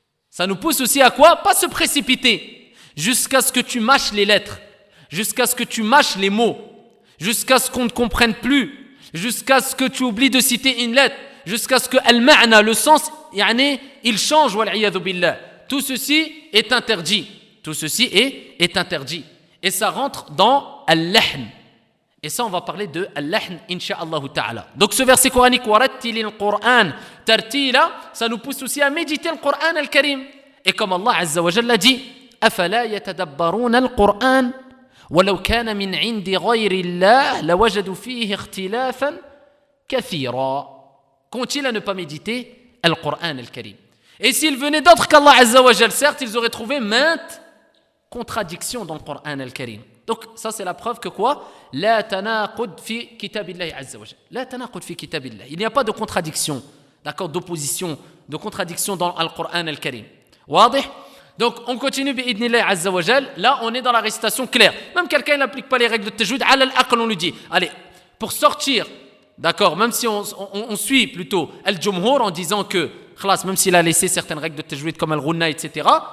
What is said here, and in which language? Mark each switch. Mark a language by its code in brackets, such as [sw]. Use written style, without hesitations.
[fr] Ça nous pousse aussi à quoi? Pas se précipiter jusqu'à ce que tu mâches les lettres, jusqu'à ce que tu mâches les mots, jusqu'à ce qu'on ne comprenne plus, jusqu'à ce que tu oublies de citer une lettre, jusqu'à ce que al-ma'na, le sens, il change, [ar] wal-'iyadhu billah. [fr] Tout ceci est interdit. Tout ceci est interdit. Et ça rentre dans al-lahn. Et ça, on va parler de al-lahn, [ar] insha'Allah ta'ala. [fr] Donc ce verset coranique, [ar] وَرَتِّلِ الْقُرْآنَ تَرْتِيلًا, [fr] ça nous pousse aussi à méditer le Coran al-Karim. Et comme Allah Azza wa Jalla dit, [ar] أَفَلَا يَتَدَبَّرُونَ الْقُرْآنَ وَلَوْ كَانَ مِنْ عِنْدِ غَيْرِ اللَّهِ لَوَجَدُوا فِيهِ اخْتِلَافًا كَثِيرًا. [fr] Qu'ont-ils à ne pas méditer le Coran al-Karim? Et s'ils venaient d'autres qu'Allah Azza wa Jal, certes, ils auraient trouvé maintes contradictions dans le Coran al-Karim. Donc ça c'est la preuve que quoi? [ar] لا تناقض في كتاب الله عز وجل. لا تناقض في كتاب الله. [fr] Il n'y a pas de contradiction, d'accord, d'opposition, de contradiction dans le Coran al-Karim. [ar] واضح? [fr] Donc on continue [ar] bi'idnillah azza wa jal. [fr] Là on est dans la récitation claire. Même quelqu'un n'applique pas les règles de tajwid, [ar] ala al-aql [fr] on lui dit, allez, pour sortir, d'accord, même si on suit plutôt al-jumhur en disant que [ar] khlas, [fr] même s'il a laissé certaines règles de tajwid comme al-ghunna, etc.